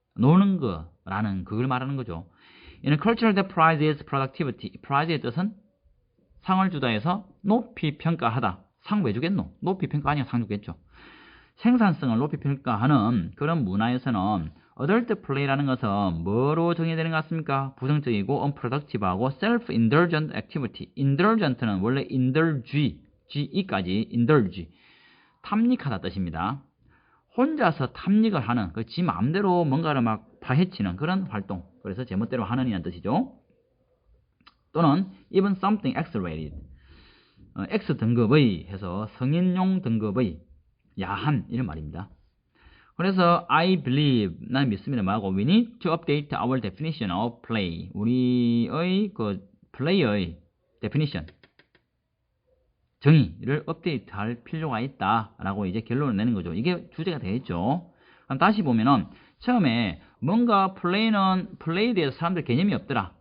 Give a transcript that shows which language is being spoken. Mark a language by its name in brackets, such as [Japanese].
[Korean] 노는 거라는 그걸 말하는 거죠. [English] In a culture that prizes productivity [Korean] prize의 뜻은 상을 주다 해서 높이 평가하다. 상 왜 주겠노? 높이 평가 아니야 상 주겠죠. 생산성을 높이 평가하는 그런 문화에서는 [English] adult play [Korean] 라는 것은 뭐로 정의되는 것 같습니까? 부정적이고 [English] unproductive하고 self-indulgent activity. [Korean] indulgent는 원래 indulge, ge까지 indulge, 탐닉하다 뜻입니다. 혼자서 탐닉을 하는, 지 마음대로 뭔가를 막 파헤치는 그런 활동. 그래서 제멋대로 하는 이란 뜻이죠. [English] 또는 even something accelerated. [Korean] X 등급의 해서 성인용 등급의 야한 이런 말입니다. 그래서 [English] I believe [Korean] 난 믿습니다. [English] 뭐하고 we need to update our definition of play. [Korean] 우리의 그 play의 definition 정의를 업데이트할 필요가 있다라고 이제 결론을 내는 거죠. 이게 주제가 되겠죠. 그럼 다시 보면은 처음에 뭔가 플레이에 대해서 사람들 개념이 없더라.